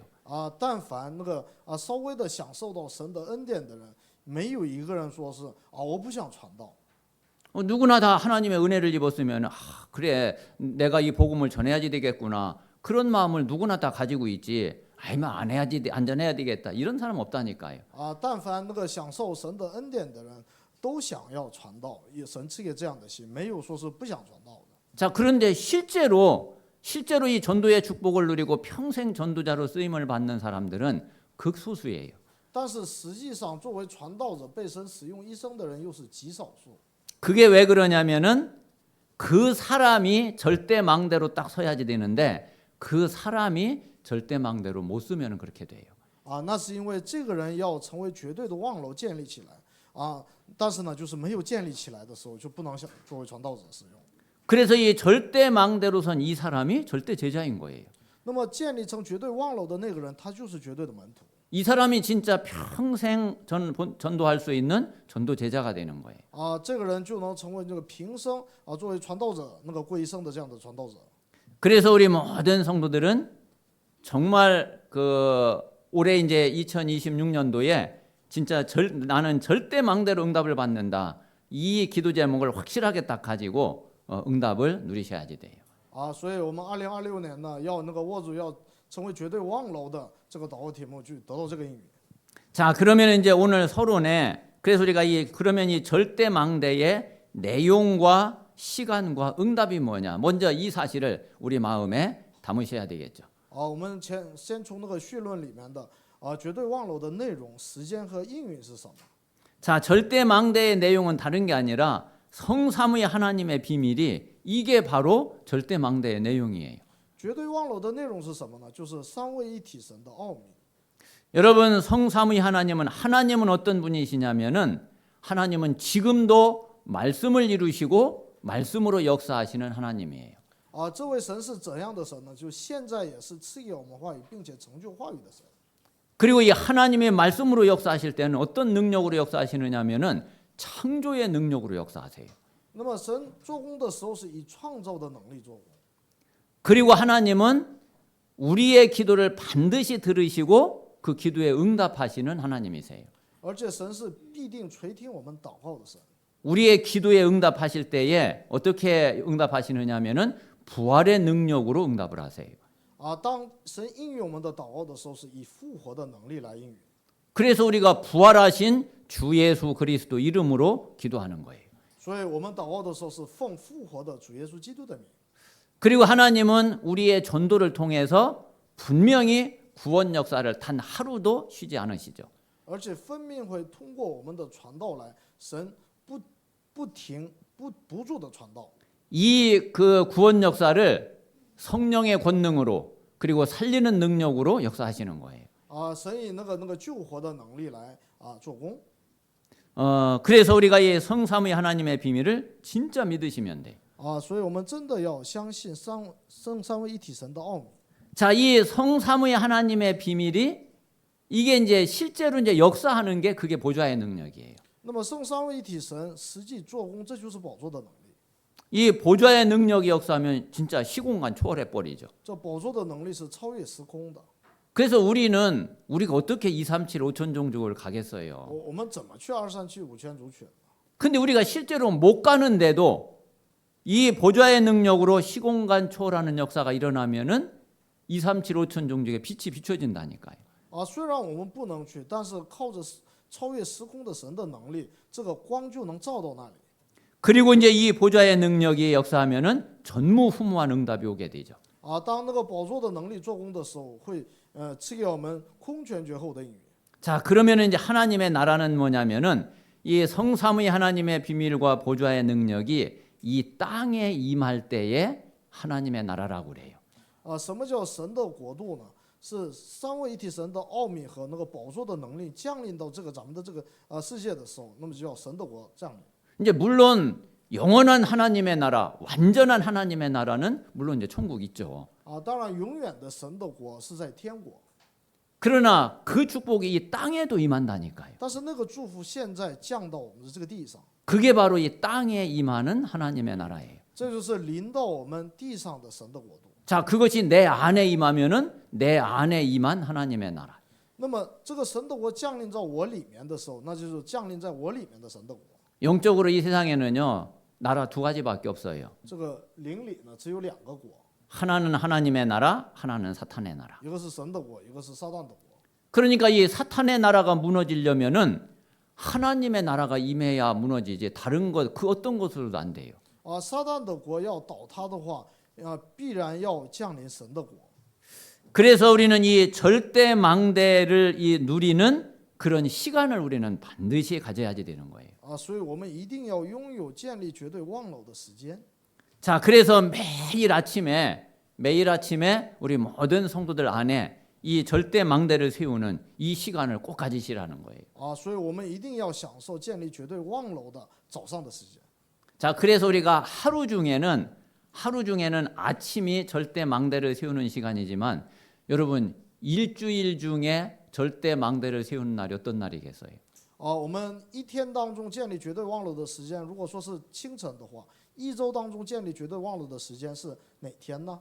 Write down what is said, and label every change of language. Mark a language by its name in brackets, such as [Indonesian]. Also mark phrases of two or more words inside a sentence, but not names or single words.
[Chinese] 但凡那个稍微的享受到神的恩典的人，没有一个人说是我不想传道。 [Korean] 누구나 다 하나님의 은혜를 입었으면 그래 내가 이 복음을 전해야지 되겠구나 그런 마음을 누구나 다 가지고 있지. 안 해야지 안전해야 되겠다 이런 사람 없다니까요. [Chinese] 但凡那个享受神的恩典的人，都想要传道，也神赐给这样的心，没有说是不想传道的。 [Korean] 자, 그런데 실제로 이 전도의 축복을 누리고 평생 전도자로 쓰임을 받는 사람들은 극소수예요. [Chinese] 但是实际上，作为传道者被神使用一生的人又是极少数。 [Korean] 그게 왜 그러냐면은 그 사람이 절대 망대로 딱 서야지 되는데 그 사람이 절대 망대로 못 쓰면 그렇게 돼요. [Chinese] 那是因为这个人要成为绝对的望楼建立起来但是呢，就是没有建立起来的时候，就不能像作为传道者使用。 [Korean] 그래서 이 절대 망대로 선 이 사람이 절대 제자인 거예요. [Chinese] 那么建立成绝对望楼的那个人，他就是绝对的门徒。 [Korean] 이 사람이 진짜 평생 전도할 수 있는 전도 제자가 되는 거예요. [Chinese] 这个人就能成为这个平生作为传道者那个归生的这样的传道者。 [Korean] 그래서 우리 모든 성도들은 정말 올해 이제 2026년도에 진짜 나는 절대 망대로 응답을 받는다. 이 기도 제목을 확실하게 딱 가지고 응답을 누리셔야지 돼요. [Chinese] 所以我们2026年呢，要那个握住要成为绝对望楼的这个祷告题目，去得到这个应允。 [Korean] 자, 그러면 이제 오늘 서론에 그래서 우리가 그러면 이 절대 망대의 내용과 시간과 응답이 뭐냐? 먼저 이 사실을 우리 마음에 담으셔야 되겠죠. [Chinese] 我们先从那个绪论里面的绝对望楼的内容、时间和应允是什么？ [Korean] 자, 절대 망대의 내용은 다른 게 아니라 성삼위 하나님의 비밀이 이게 바로 절대 망대의 내용이에요. [Chinese] 绝对望楼的内容是什么呢？就是三位一体神的奥秘。 [Korean] 여러분 성삼위 하나님은 어떤 분이시냐면은 하나님은 지금도 말씀을 이루시고 말씀으로 역사하시는 하나님이에요. [Chinese] 这位神是怎样的神呢？就现在也是赐给我们话语，并且成就话语的神。 [Korean] 그리고 이 하나님의 말씀으로 역사하실 때는 어떤 능력으로 역사하시느냐면은 창조의 능력으로 역사하세요. [Chinese] 那么神做工的时候是以创造的能力做工。 [Korean] 그리고 하나님은 우리의 기도를 반드시 들으시고 그 기도에 응답하시는 하나님이세요. [Chinese] 而且神是必定垂听我们祷告的神。 [Korean] 우리의 기도에 응답하실 때에 어떻게 응답하시느냐면은 부활의 능력으로 응답을 하세요. [Chinese] 当神应允我们的祷告的时候，是以复活的能力来应允。 [Korean] 그래서 우리가 부활하신 주 예수 그리스도 이름으로 기도하는 거예요. [Chinese] 所以我们祷告的时候是奉复活的主耶稣基督的名。 [Korean] 그리고 하나님은 우리의 전도를 통해서 분명히 구원 역사를 단 하루도 쉬지 않으시죠. [Chinese] 而且分明会通过我们的传道来，神不停不住的传道。 [Korean] 이 그 구원 역사를 성령의 권능으로 그리고 살리는 능력으로 역사하시는 거예요. [Chinese] 神以那个救活的能力来做工。 [Korean] 그래서 우리가 이 성삼위 하나님의 비밀을 진짜 믿으시면 돼요. [Chinese] 所以我们真的要相信三位一体神的奥秘。 [Korean] 자, 이 성삼위 하나님의 비밀이 이게 이제 실제로 이제 역사하는 게 그게 보좌의 능력이에요. [Chinese] 那么圣三位一体神实际做工，这就是宝座的能力。 [Korean] 이 보좌의 능력이 역사하면 진짜 시공간 초월해 버리죠. [Chinese] 这宝座的能力是超越时空的。 [Korean] 그래서 우리가 어떻게 237 5천 종족을 가겠어요. [Chinese] 我们怎么去237 5千族群？ [Korean] 근데 우리가 실제로 못 가는데도 이 보좌의 능력으로 시공간 초월하는 역사가 일어나면은 237 5천 종족의 빛이 비춰진다니까요. [Chinese] 虽然我们不能去，但是靠着超越时空的神的能力，这个光就能照到那里。 [Korean] 그리고 이제 이 보좌의 능력이 역사하면은 전무후무한 응답이 오게 되죠. [Chinese] 当那个宝座的能力做工的时候，会赐给我们空前绝后的应允。 [Korean] 자, 그러면은 이제 하나님의 나라는 뭐냐면은 이 성삼위 하나님의 비밀과 보좌의 능력이 이 땅에 임할 때에 하나님의 나라라고 그래요. [Chinese] 什么叫神的国度呢？是三位一体神的奥秘和那个宝座的能力降临到咱们的这个世界的时候，那么就叫神的国降临。 [Korean] 이제 물론 영원한 하나님의 나라, 완전한 하나님의 나라는 물론 이제 천국 있죠. [Chinese] 当然，永远的神的国是在天国， [Korean] 그러나 그 축복이 이 땅에도 임한다니까요. [Chinese] 但是那个祝福现在降到我们的这个地上， [Korean] 그게 바로 이 땅에 임하는 하나님의 나라예요. [Chinese] 这就是临到我们地上的神的国度。 [Korean] 자, 그것이 내 안에 임하면은 내 안에 임한 하나님의 나라. [Chinese] 那么这个神的国降临到我里面的时候，那就是降临在我里面的神的国。 [Korean] 영적으로 이 세상에는요, 나라 두 가지밖에 없어요. [Chinese] 这个灵里呢，只有两个国， [Korean] 하나는 하나님의 나라, 하나는 사탄의 나라. [Chinese] 一个是神的国，一个是撒旦的国。 [Korean] 그러니까 이 사탄의 나라가 무너지려면은 하나님의 나라가 임해야 무너지지 다른 것 그 어떤 것으로도 안 돼요. [Chinese] 撒旦的国要倒塌的话，必然要降临神的国。 [Korean] 그래서 우리는 이 절대 망대를 이 누리는 그런 시간을 우리는 반드시 가져야지 되는 거예요. [Chinese] 所以我们一定要拥有建立绝对望楼的时间。 [Korean] 자, 그래서 매일 아침에 우리 모든 성도들 안에 이 절대 망대를 세우는 이 시간을 꼭 가지시라는 거예요. [Chinese] 所以我们一定要享受建立绝对望楼的早上的时间。 [Korean] 자, 그래서 우리가 하루 중에는 아침이 절대 망대를 세우는 시간이지만 여러분 일주일 중에 절대 망대를 세우는 날이 어떤 날이겠어요? [Chinese] 我们一天当中建立绝对望楼的时间，如果说是清晨的话，一周当中建立绝对望楼的时间是哪天呢？